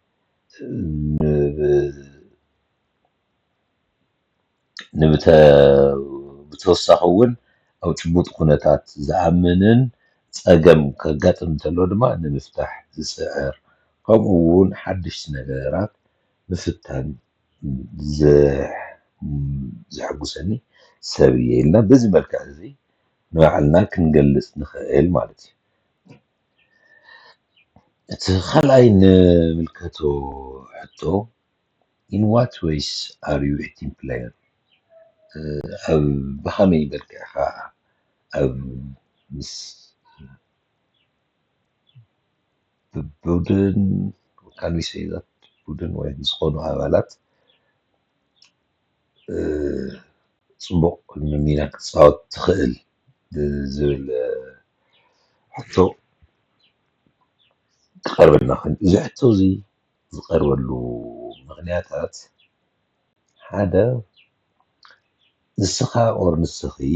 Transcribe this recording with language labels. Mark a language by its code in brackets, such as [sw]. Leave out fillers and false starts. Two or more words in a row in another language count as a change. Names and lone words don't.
[ti] ብተወሳኺ እውን ኣብ ጭቡጥ ኩነታት ዝኣምንን ፀገም ከጋጥም እንተሎ ድማ ንምፍታሕ ዝፅዕር ከምኡ እውን ሓደሽቲ ነገራት ምፍታን ዝሕጉሰኒ ሰብ እየ ኢልና በዚ መልክዕ እዚ ንባዕልና ክንገልፅ ንኽእል ማለት እዩ እቲ ካልኣይ ንምልከቶ ሕቶ [en] in what ways are you a team player [ti] ኣብ ብኸመይ መልክዕ ኢኻ ኣብ ምስ ቡድን [en] can we say that [ti] ቡድን ወይ ዝኾኑ ኣባላት ፅቡቅ ሚና ክትፃወት ትኽእል ዝብል ሕቶ ክቐርበልና ኮይኑ እዚ ሕቶ እዚ ዝቐርበሉ ምክንያታት ሓደ ንስኻ ኦር ንስኺ